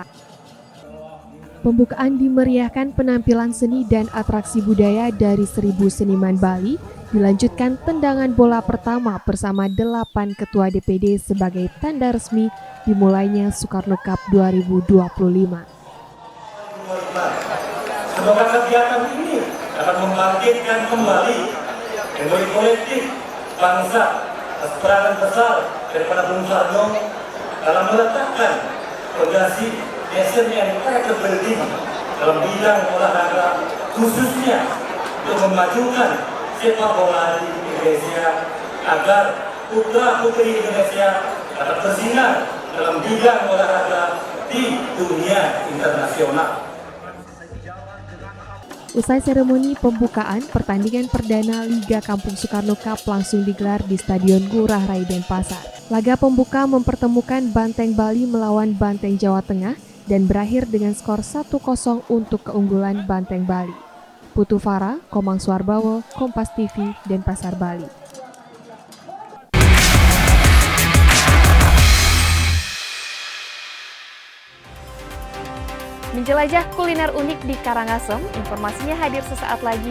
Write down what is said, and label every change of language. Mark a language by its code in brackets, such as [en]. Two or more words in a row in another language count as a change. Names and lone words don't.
[id] Pembukaan dimeriahkan penampilan seni dan atraksi budaya dari 1000 seniman Bali, dilanjutkan tendangan bola pertama bersama 8 ketua DPD sebagai tanda resmi dimulainya Soekarno Cup 2025. Semoga kegiatan ini dapat membangkitkan kembali memori kolektif bangsa atas peranan besar daripada Bung Karno dalam meletakkan fondasi [en] national character building [id] dalam bidang olahraga, khususnya untuk memajukan sepak bola di Indonesia agar putra-putri Indonesia dapat bersinar dalam bidang olahraga di dunia internasional. Usai seremoni pembukaan, pertandingan perdana Liga Kampung Soekarno Cup langsung digelar di Stadion Ngurah Rai Denpasar. Laga pembuka mempertemukan Banteng Bali melawan Banteng Jawa Tengah dan berakhir dengan skor 1-0 untuk keunggulan Banteng Bali. Putu Farah, Komang Suarbawo, Kompas TV, Denpasar, Bali. Menjelajah kuliner unik di Karangasem, informasinya hadir sesaat lagi.